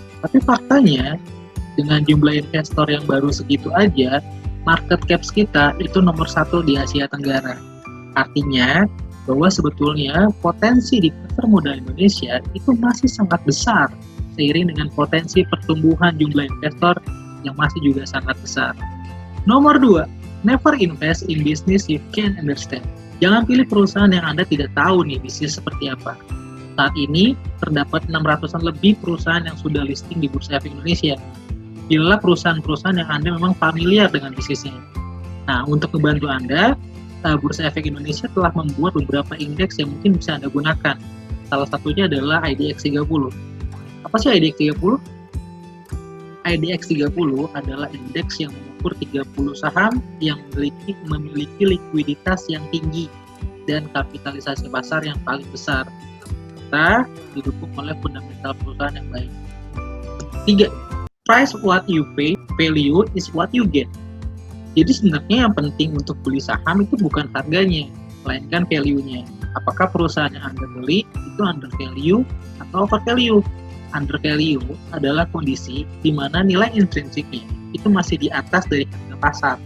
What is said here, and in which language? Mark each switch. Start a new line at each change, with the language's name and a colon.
Indonesian: Tapi faktanya, dengan jumlah investor yang baru segitu aja, market caps kita itu nomor 1 di Asia Tenggara. Artinya, bahwa sebetulnya potensi di pasar modal Indonesia itu masih sangat besar, seiring dengan potensi pertumbuhan jumlah investor yang masih juga sangat besar. Nomor 2,
English: never invest in business you can't understand.
Indonesian: Jangan pilih perusahaan yang Anda tidak tahu nih bisnis seperti apa. Saat ini, terdapat 600-an lebih perusahaan yang sudah listing di Bursa Efek Indonesia. Pilihlah perusahaan-perusahaan yang Anda memang familiar dengan bisnisnya. Nah, untuk membantu Anda, Bursa Efek Indonesia telah membuat beberapa indeks yang mungkin bisa Anda gunakan. Salah satunya adalah IDX 30. Apa sih IDX 30? IDX 30 adalah indeks yang mengukur 30 saham yang memiliki likuiditas yang tinggi dan kapitalisasi pasar yang paling besar, serta didukung oleh fundamental perusahaan yang baik. 3.
English: Price what you pay, value is what you get.
Indonesian: Jadi sebenarnya yang penting untuk beli saham itu bukan harganya, melainkan value-nya. Apakah perusahaan yang Anda beli itu under value atau over value? Under value adalah kondisi di mana nilai intrinsiknya itu masih di atas dari harga pasar.